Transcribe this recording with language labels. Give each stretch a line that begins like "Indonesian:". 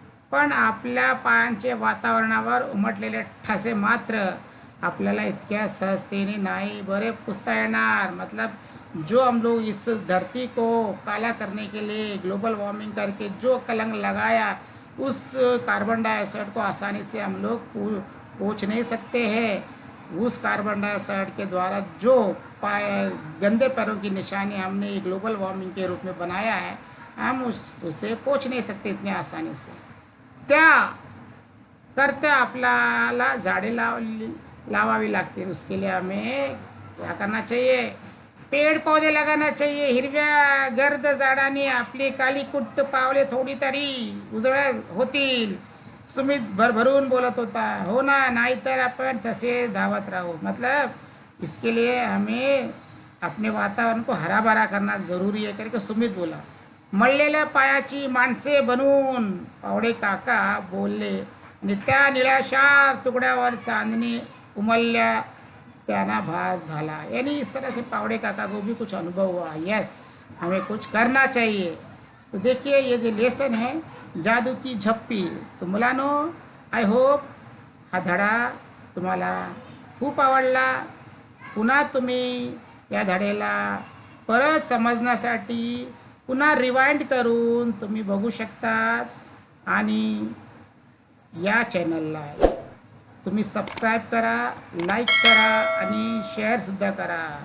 Marathi: पण आपल्या पायांचे वातावरणावर उमटलेले ठसे मात्र आपल्याला इतक्या सहजतेने नहीं बरे पुसता येणार.
Hindi: मतलब जो हम लोग इस धरती को काला करने के लिए ग्लोबल वार्मिंग करके जो कलंक लगाया, उस कार्बन डाइऑक्साइड को आसानी से हम लोग पोंछ नहीं सकते हैं. उस कार्बन डाइऑक्साइड के द्वारा जो गंदे पैरों की निशानी हमने ग्लोबल वार्मिंग के रूप में बनाया है, हम उसे पोंछ नहीं सकते इतनी आसानी से.
Marathi: त्या करता आपल्याला झाडे लावावी लागतील.
Hindi: उसके लिए हमें क्या करना चाहिए, पेड़ पौधे लगाना चाहिए,
Marathi: हिरव्या गर्द झाडांनी आपली काली कुट्ट पावले थोडी तरी उजळ होतील. सुमित भरभरून बोलत होता. हो ना, नाहीतर आपण तसे धावत राहू.
Hindi: मतलब इसके लिए हमें अपने वातावरण को हरा भरा करना जरूरी है करके सुमित बोला.
Marathi: मळलेल्या पायाची माणसे बनवून पावडे काका बोलले आणि त्या निळ्याशार तुकड्यावर चांदणी उमलल्या त्याना भास झाला.
Hindi: यानी इस तरह से पावड़े काका को भी कुछ अनुभव हुआ. यस, हमें कुछ करना चाहिए. तो देखिए ये जो लेसन है जादू की झप्पी.
Marathi: तो मुलांनो,
English: I hope
Marathi: हा धडा तुम्हाला खूप आवडला. पुन्हा तुम्ही या धड्याला परत समजण्यासाठी पुन्हा रिवाइंड करून तुम्ही बघू शकतात. आणि या चॅनलला तुम्ही सबस्क्राईब करा, लाईक करा आणि शेअरसुद्धा करा.